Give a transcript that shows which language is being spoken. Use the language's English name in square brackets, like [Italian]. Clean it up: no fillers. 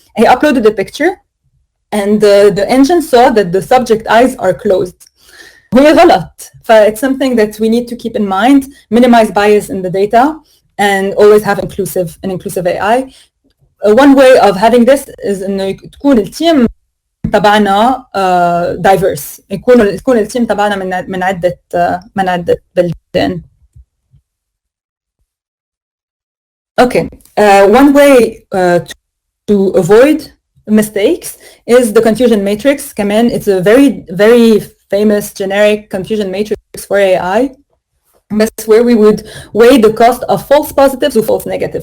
[English] He uploaded a picture and the engine saw that the subject eyes are closed. [Arabic] هي غلط. [English] It's something that we need to keep in mind, minimize bias in the data and always have an inclusive AI. One way of having this is [Arabic] إنه تكون التيم تبعنا [English] diverse. [Arabic] يكون التيم تبعنا من عدة بلدان. [English] Okay, one way to avoid mistakes is the confusion matrix. [Arabic] كمان [English] it's a very very famous generic confusion matrix for AI. That's where we would weigh the cost of false positives و false negatives.